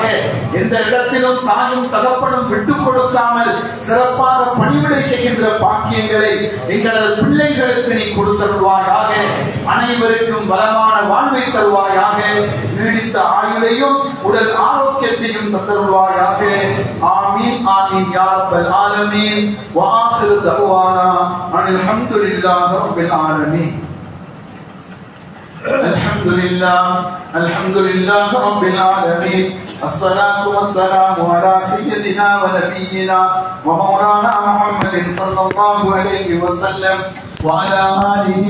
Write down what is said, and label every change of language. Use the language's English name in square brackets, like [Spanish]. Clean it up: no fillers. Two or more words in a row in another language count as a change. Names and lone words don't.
[Tamil] எந்த இடத்திலும் தாயும் தகப்பனும் விட்டுக் கொடுக்காமல் சிறப்பாக பணிவிடை செய்கின்ற பாக்கியங்களை எங்களது பிள்ளைகளுக்கு நீ கொடுத்தருள்வாயாக. அனைவருக்கும் பலமான வாழ்வை தருவாயாக. நீடித்த ஆயுளையும் உடல் ஆரோக்கியத்தையும் தந்தருள்வாயாக. [Arabic] آمين آمين يا رب العالمين. و آخر دعوانا الحمد لله رب العالمين. الحمد لله رب العالمين. الصلاة والسلام على سيدنا ونبينا ومولانا محمد صلى الله عليه وسلم وعلى آله